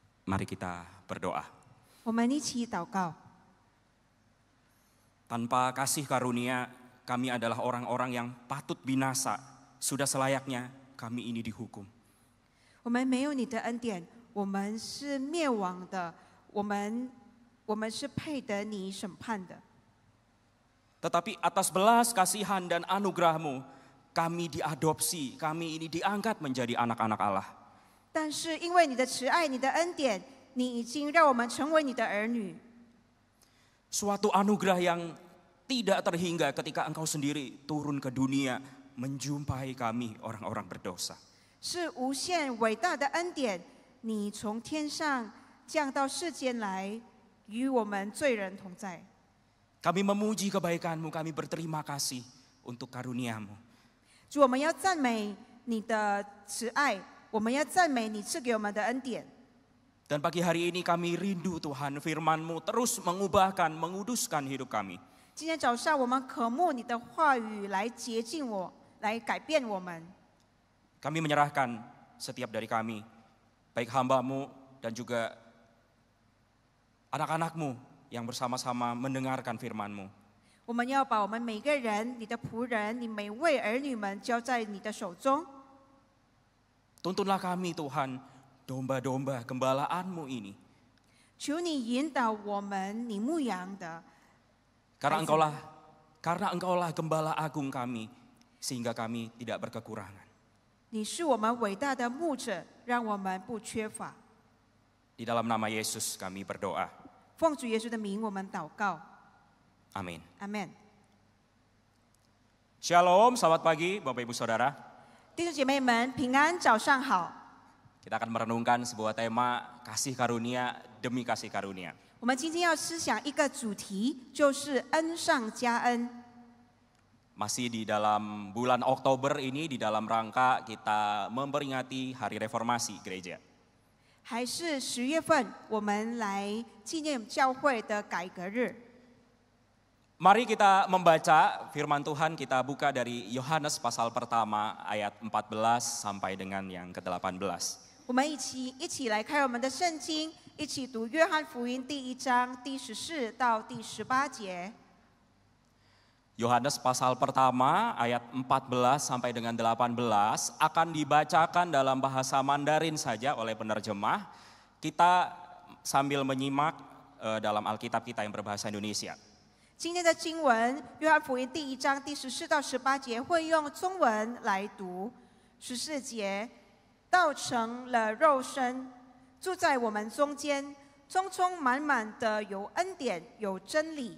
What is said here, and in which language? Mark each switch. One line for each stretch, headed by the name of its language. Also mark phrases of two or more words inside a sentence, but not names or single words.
Indonesian: Mari kita berdoa.
Chinese: 我们一起祷告。
Indonesian: Tanpa kasih karunia, kami adalah orang-orang yang patut binasa. Sudah selayaknya kami ini dihukum.
Chinese: 我们没有你的恩典，我们是灭亡的，我们是配得你审判的。
Indonesian: Tetapi atas belas kasihan dan anugerah-Mu, kami diadopsi, kami ini diangkat menjadi anak-anak Allah.
Chinese: 但是因为你的慈爱、你的恩典，你已经让我们成为你的儿女。
Indonesian: Suatu anugerah yang tidak terhingga ketika Engkau sendiri turun ke dunia menjumpai kami orang-orang berdosa.
Chinese: 是无限伟大的恩典，你从天上降到世间来，与我们罪人同在。
Indonesian: Kami memuji kebaikan-Mu, kami berterima kasih untuk karunia-Mu.
Chinese: 主，我们要赞美你的慈爱，我们要赞美你赐给我们的恩典。
Indonesian: Dan pagi hari ini kami rindu Tuhan, firman-Mu terus mengubahkan, menguduskan hidup kami.
Chinese: 今天早上，我们渴慕你的话语来洁净我，来改变我们。
Indonesian: Kami menyerahkan setiap dari kami, baik hamba-Mu dan juga anak-anak-Mu yang bersama-sama mendengarkan firman-Mu.
Chinese: 我们要把我们每个人、你的仆人、你每位儿女们交在你的手中。
Indonesian: Tuntunlah kami Tuhan, domba-domba gembala-Mu ini.
Chinese: 求你引导我们，你牧羊的。
Indonesian: Karena Engkaulah gembala agung kami, sehingga kami tidak berkekurangan.
Chinese: 你是我们伟大的牧者，让我们不缺乏。
Indonesian: Di dalam nama Yesus kami berdoa.
Chinese: 奉主耶稣的名，我们祷告。
Indonesian: Amin.
Chinese: 阿门。
Indonesian: Shalom, selamat pagi Bapak Ibu Saudara.
Chinese: 弟兄姐妹们，平安，早上好。
Indonesian: Kita akan merenungkan sebuah tema kasih karunia demi kasih karunia.
Chinese: 我们今天要思想一个主题，就是恩上加恩。
Indonesian: Masih di dalam bulan Oktober ini, di dalam rangka kita memperingati Hari Reformasi Gereja.
Chinese: 还是10月份，我们来纪念教会的改革日。
Indonesian: Mari kita membaca firman Tuhan, kita buka dari Yohanes pasal pertama ayat 14 sampai dengan yang ke-18.
Chinese: 我们一起来看我们的圣经，一起读约翰福音第1章第14到第18节。
Indonesian: Yohanes pasal pertama ayat 14 sampai dengan 18 akan dibacakan dalam bahasa Mandarin saja oleh penerjemah. Kita sambil menyimak dalam Alkitab kita yang berbahasa Indonesia.
Chinese: 今天的经文，约翰福音第1章第14到18节会用中文来读。14节，道成了肉身，住在我们中间，充充满满的有恩典，有真理。